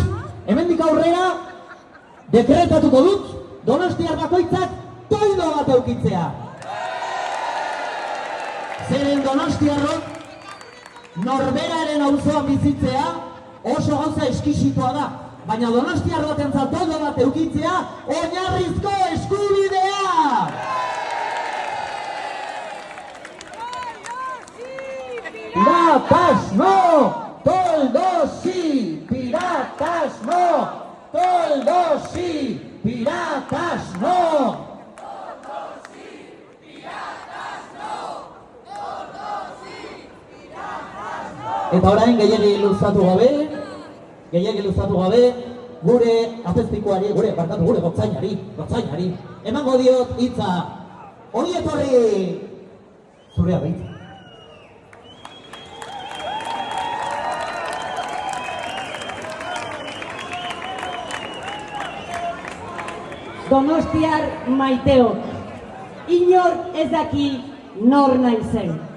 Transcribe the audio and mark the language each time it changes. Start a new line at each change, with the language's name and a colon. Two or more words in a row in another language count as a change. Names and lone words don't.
Basque: Hemendik aurrera, dekretatuko dut, Donostiar bakoitzak toldo bat eukitzea. Zeren Donostiarrok norberaren auzoan bizitzea oso gauza eskisitua da. Baina Donostiar batentzat toldo bat eukitzea oinarrizko eskubidea!
Spanish: ¡Piratas no! ¡Toldos sí! ¡Piratas no! ¡Toldos sí! ¡Piratas no! ¡Toldos sí! ¡Piratas no! ¡Toldos sí! ¡Piratas no!
Basque: Eta orain gehiegi luzatu gabe, gure apezpikuari, gure gotzainari, emango diot hitza, hori etorri zurea behitza. Donostiar maiteok, inor ez daki nor naizen.